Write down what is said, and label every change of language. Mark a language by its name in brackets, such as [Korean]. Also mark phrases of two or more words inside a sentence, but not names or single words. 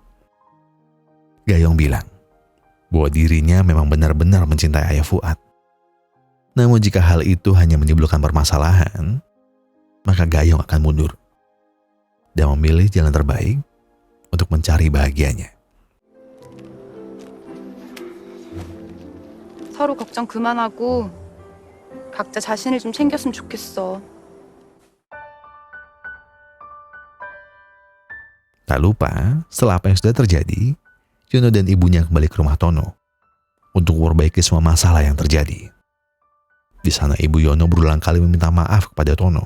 [Indonesian] Gayong bilang bahwa dirinya memang benar-benar mencintai ayah Fuad. Namun jika hal itu hanya menimbulkan permasalahan, maka Gayong akan mundur dan memilih jalan terbaik untuk mencari bahagianya. [Korean] 서로 걱정 그만하고 각자 자신을 좀 챙겼으면 좋겠어. [Indonesian] Tak lupa, setelah apa yang sudah terjadi, Yono dan ibunya kembali ke rumah Tono untuk memperbaiki semua masalah yang terjadi. Di sana ibu Yono berulang kali meminta maaf kepada Tono.